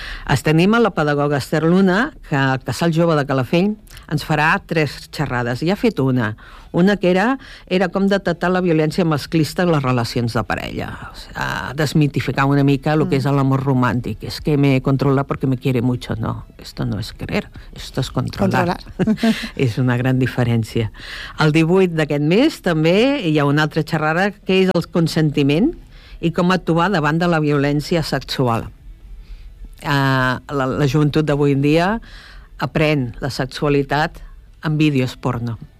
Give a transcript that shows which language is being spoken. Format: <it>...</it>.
<ca>Es tenim a la pedagoga Esther Luna, que el Casal Jove de Calafell ens farà tres xerrades. Ja ha fet una. Una que era com detectar la violència masclista en les relacions de parella. O sea, desmitificar una mica el que és l'amor romàntic. És que</ca> <es>me controla perquè me quiere mucho. No, esto no es querer, esto es controlar.</es> <ca>És una gran diferència. El 18 d'aquest mes també hi ha una altra xerrada que és el consentiment i com actuar davant de la violència sexual. La joventut d'avui en dia aprèn la sexualitat en vídeos porno.</ca>